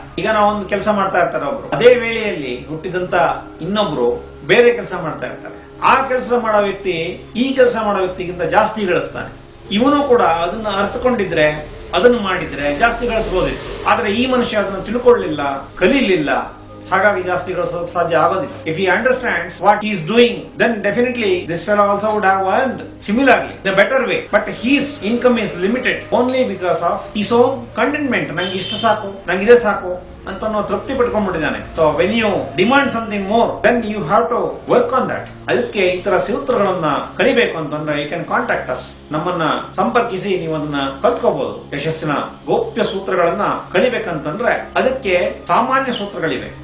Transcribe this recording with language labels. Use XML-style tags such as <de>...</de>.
<kn>ಈಗ ನಾವೊಂದು ಕೆಲಸ ಮಾಡ್ತಾ ಇರ್ತಾರೆ ಒಬ್ರು, ಅದೇ ವೇಳೆಯಲ್ಲಿ ಹುಟ್ಟಿದಂತ ಇನ್ನೊಬ್ರು ಬೇರೆ ಕೆಲಸ ಮಾಡ್ತಾ ಇರ್ತಾರೆ. ಆ ಕೆಲಸ ಮಾಡೋ ವ್ಯಕ್ತಿ ಈ ಕೆಲಸ ಮಾಡೋ ವ್ಯಕ್ತಿಗಿಂತ ಜಾಸ್ತಿ ಗಳಿಸ್ತಾನೆ. ಇವನು ಕೂಡ ಅದನ್ನ ಅರ್ಥಕೊಂಡಿದ್ರೆ, ಅದನ್ನು ಮಾಡಿದ್ರೆ ಜಾಸ್ತಿ ಗಳಿಸಬಹುದಿತ್ತು. ಆದ್ರೆ ಈ ಮನುಷ್ಯ ಅದನ್ನು ತಿಳ್ಕೊಳ್ಳಿಲ್ಲ, ಕಲೀಲಿಲ್ಲ, ಹಾಗಾಗಿ ಜಾಸ್ತಿ ಗಳಿಸೋಕೆ ಸಾಧ್ಯ ಆಗೋದಿಲ್ಲ.</kn> <en>If he understands what he is doing, then definitely this fellow also would have earned similarly in a better way. But his income is limited only because of his own contentment.</en> <kn>ನಂಗೆ ಇಷ್ಟ ಸಾಕು, ನಂಗೆ ಇದೇ ಸಾಕು ಅಂತ ನಾವು ತೃಪ್ತಿ ಪಟ್ಕೊಂಡ್ಬಿಟ್ಟಿದ್ದಾನೆ.</kn> <en>So when you demand something more, then you have to work on that.</en> <kn>ಅದಕ್ಕೆ ಈ ತರ ಸೂತ್ರಗಳನ್ನ ಕಲಿಬೇಕು ಅಂತಂದ್ರೆ</kn> <en>You can contact us.</en> <kn>ನಮ್ಮನ್ನ ಸಂಪರ್ಕಿಸಿ ನೀವು ಅದನ್ನ ಕಲ್ತ್ಕೋಬಹುದು. ಯಶಸ್ಸಿನ ಗೋಪ್ಯ ಸೂತ್ರಗಳನ್ನ ಕಲಿಬೇಕಂತಂದ್ರೆ ಅದಕ್ಕೆ ಸಾಮಾನ್ಯ ಸೂತ್ರಗಳಿವೆ.</kn>